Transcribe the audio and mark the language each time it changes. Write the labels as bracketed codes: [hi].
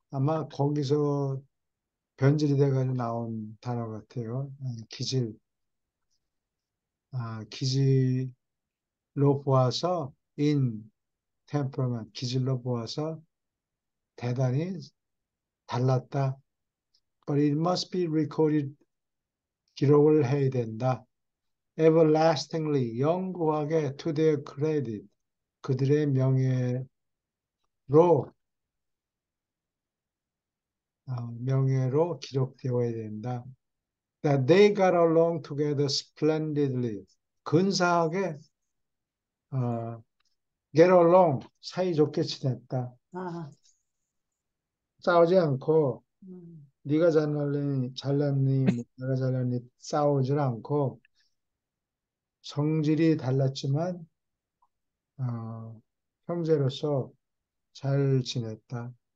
[ko] 아마 거기서 변질이 돼가지고 나온 단어 같아요. 기질로 보아서 [en] in temperament, [ko] 기질로 보아서 대단히 달랐다. [en] But it must be recorded, [ko] 기록을 해야 된다. everlastingly, 영구하게 [en] to their credit, [ko] 그들의 명예로, 명예로 기록되어야 된다. [en] That they got along together splendidly, 근사하게 get along, [ko] 사이좋게 지냈다. 아, 싸우지 않고 음, 네가 잘났니, 뭐 내가 잘났니 싸우질 않고 성질이 달랐지만 형제로서 잘 지냈다.